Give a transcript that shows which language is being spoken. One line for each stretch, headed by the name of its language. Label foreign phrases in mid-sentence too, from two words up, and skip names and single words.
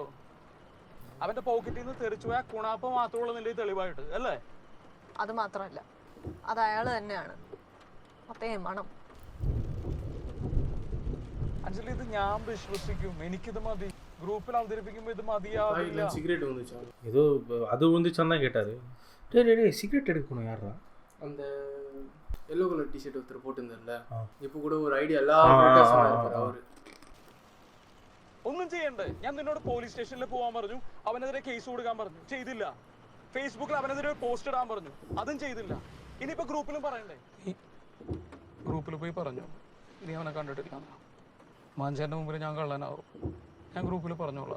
Malayalam: അവന്റെ പോക്കറ്റിൽ നിന്ന് തെറിച്ചു പോയ കുണാപ്പ മാത്രമുള്ള നിന്റെ തെളിവായിട്ട് അല്ലേ? അത് മാത്രമല്ല, അത് അയാൾ തന്നെയാണ്. അതേ മണം. അഞ്ജലി, ഇത് ഞാൻ വിശ്വസിക്കും. എനിക്കിത് മതി. ഗ്രൂപ്പിൽ അവതരിപ്പിക്കുമ്പോൾ ഇത് മതിയാവില്ല.
Tamil: சிகரெட் வந்துச்சா? ஏதோ அது வந்துச்சான்னு தான் கேட்டார். டேய் சிகரெட் எடுக்கணும் யாரா? அந்த
English: yellow color
Tamil: டிஷர்ட் ஒருத்தர் போட்டிருந்தார்ல, இப்போ கூட ஒரு ஐடியா எல்லாரும் அவரு.
Malayalam: ഒന്നും ചെയ്യണ്ടേ? ഞാൻ നിന്നോട് പോലീസ് സ്റ്റേഷനിൽ പോകാൻ പറഞ്ഞു, അവനെതിരെ കേസ് കൊടുക്കാൻ പറഞ്ഞു. ചെയ്തില്ല. ഫേസ്ബുക്കിൽ അവനെതിരെ പോസ്റ്റ് ഇടാൻ പറഞ്ഞു, അതും ചെയ്തില്ല. ഇനിയിപ്പോ ഗ്രൂപ്പിലും പറയണ്ടേ? ഈ ഗ്രൂപ്പിൽ പോയി പറഞ്ഞു നീ അവനെ കണ്ടിട്ടില്ല. മാഞ്ചേട്ടൻ്റെ മുമ്പിൽ ഞാൻ കള്ളനാവും. ഞാൻ ഗ്രൂപ്പിൽ പറഞ്ഞോളാം.